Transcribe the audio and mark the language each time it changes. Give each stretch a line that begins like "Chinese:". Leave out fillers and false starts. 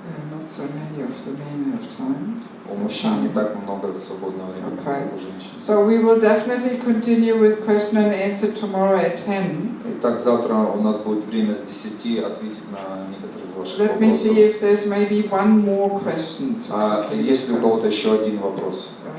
English: Not so many of the men have time.
Russian: У мужчин не так много свободного времени, как у женщин.
English: So we will definitely continue with question and answer tomorrow at 10.
Russian: Итак, завтра у нас будет время с 10 ответить на некоторые из ваших
English: Let me see
Russian: вопросов.
English: if there's maybe one more question.
Russian: Есть ли у кого-то еще один вопрос?